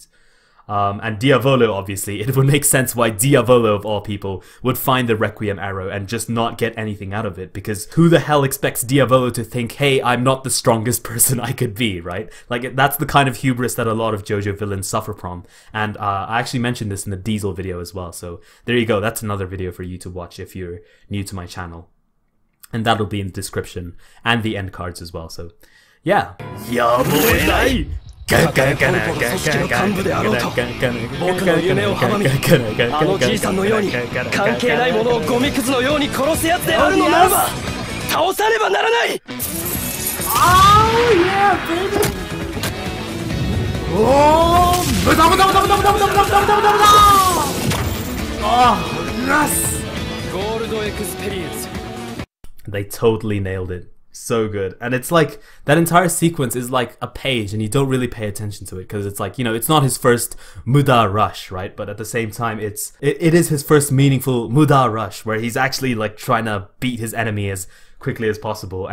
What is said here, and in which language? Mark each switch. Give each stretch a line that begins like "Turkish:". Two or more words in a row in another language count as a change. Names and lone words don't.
English: And Diavolo, obviously, it would make sense why Diavolo, of all people, would find the Requiem arrow and just not get anything out of it, because who the hell expects Diavolo to think, hey, I'm not the strongest person I could be, right? Like, that's the kind of hubris that a lot of JoJo villains suffer from. And I actually mentioned this in the Diesel video as well, so there you go, that's another video for you to watch if you're new to my channel. And that'll be in the description and the end cards as well, so yeah.
Japanese: Yaboenai! 僕の夢を阻み、あのじいさんのように関係ないものをゴミくずのように殺すやつであるのならば倒さねばならない。
English: Oh yeah, baby! Oh, buta buta buta buta buta buta buta buta buta buta! Oh, yes! Gold experience. They totally nailed it. So good. And it's like, that entire sequence is like a page and you don't really pay attention to it because it's like, you know, it's not his first Muda rush, right? But at the same time, it is his first meaningful Muda rush where he's actually like trying to beat his enemy as quickly as possible.